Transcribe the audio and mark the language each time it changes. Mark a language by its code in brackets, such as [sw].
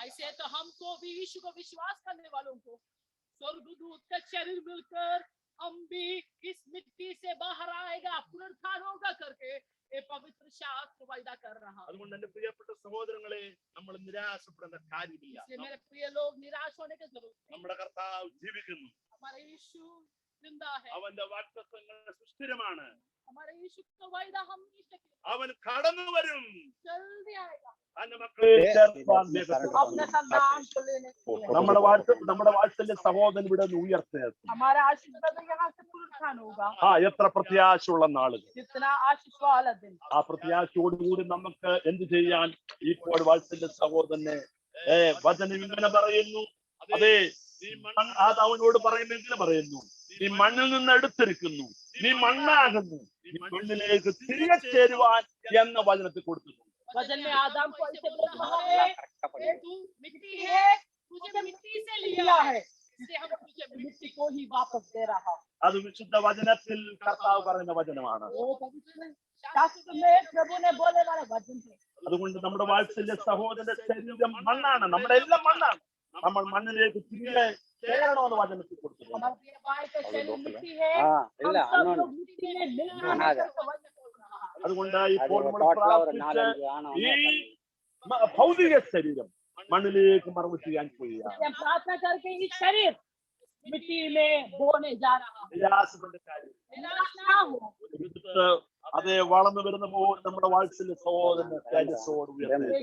[hi] ऐसे तो हमको भी यीशु को विश्वास करने वालों को स्वर्गदूत का शरीर मिलकर हम भी इस मिट्टी से बाहर आएगा, पुनरुत्थान होगा करके ये पवित्र शास्त्र वायदा कर रहा. [ml] അതുകൊണ്ട് എന്റെ പ്രിയപ്പെട്ട സഹോദരങ്ങളെ, നമ്മൾ നിരാശപ്പെടേണ്ട കാര്യമില്ല. [hi] इसलिए मेरे प्रिय लोग निराश होने की जरूरत नहीं. [ml] നമ്മുടെ കർത്താവ് ജീവിക്കുന്നു. [hi] हमारा यीशु जिंदा है. [ml] അവന്റെ വാഗ്ദത്തങ്ങൾ സുസ്ഥിരമാണ്. [hi] हमारे यीशु का वायदा हम नहीं सकते. [ml] അവൻ കടന്നു വരും. [hi] जल्दी आएगा अपने संतान को लेने के लिए. [ml] നമ്മുടെ വാത്സല്യ സഹോദരൻ ഇവിടെ ഉയർത്തേക്കും. [hi] हमारा आशीष ब्रदर यहाँ से पुनरुत्थान होगा. [ml] എത്ര പ്രത്യാശയുള്ള നാളുകൾ. [hi] कितना आशीष वाला दिन. [ml] ആ പ്രത്യാശയോടുകൂടി നമുക്ക് എന്ത് ചെയ്യാൻ ഇപ്പോൾ വാത്സല്യ സഹോദരനെ വചനം ഇങ്ങനെ പറയുന്നു. അതെ, അത് അവനോട് പറയുമെങ്കിൽ പറയുന്നു, നീ മണ്ണിൽ നിന്ന് എടുത്തിരിക്കുന്നു, നീ മണ്ണാകുന്നു, നീ മണ്ണിലേക്ക് തിരികെ ചേരുവാൻ എന്ന വചനത്തിൽ കൊടുത്തിട്ടുണ്ട്. [hi] वचन में आदम को ऐसे बोला है, तू मिट्टी है, तुझे मिट्टी से लिया है, इसलिए हम तुझे मिट्टी को ही वापस दे रहा. [ml] അത് വിശുദ്ധ വചനത്തിൽ കർത്താവ് പറയുന്ന വചനമാണ്. [hi] वो पवित्र शास्त्र में प्रभु ने बोले वाला वचन है. [ml] അതുകൊണ്ട് നമ്മുടെ വാത്സല്യ സഹോദരന്റെ ശരീരം മണ്ണാണ്, നമ്മുടെ എല്ലാം മണ്ണാണ്. നമ്മൾ മണ്ണിലേക്ക് തിരികെ ചേരണമെന്ന് വചനത്തിൽ കൊടുത്തിട്ടുണ്ട്. [hi] हमारे प्रिय भाई का शरीर मिट्टी है, हम सब लोग मिट्टी में मिलना है. [ml] അതുകൊണ്ട് ഇപ്പോൾ നമ്മൾ പ്രാർത്ഥിച്ച് ഈ ഭൗതിക ശരീരം മണ്ണിലേക്ക് മറവ് ചെയ്യാൻ പോവുകയാണ്. [hi] हम प्रार्थना करके इस शरीर मिट्टी में बोने जा रहा है. [ml] നിരാശപ്പെട്ട കാര്യം [hi] निराश ना हो. [ml] അതേ വളർന്നു വരുന്ന പോലെ നമ്മുടെ വാത്സല്യ സഹോദരന്റെ തേജസ്സോട് ഉയർത്തി.